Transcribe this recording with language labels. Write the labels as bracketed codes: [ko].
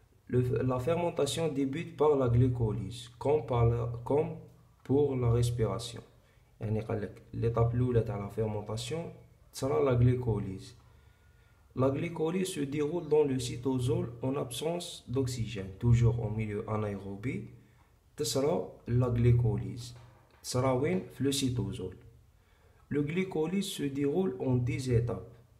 [fr] La fermentation débute par la glycolyse comme pour la respiration. [ar] يعني قالك [fr] l'étape [ar] الأولى تاع [fr] la fermentation sera la glycolyse. La glycolyse se déroule dans le cytosol en absence d'oxygène, toujours en milieu anaérobie. [ar] تصرى [fr] la glycolyse. [ar] تصرى وين؟ في [fr] le cytosol. Le glycolyse se déroule en 10 étapes.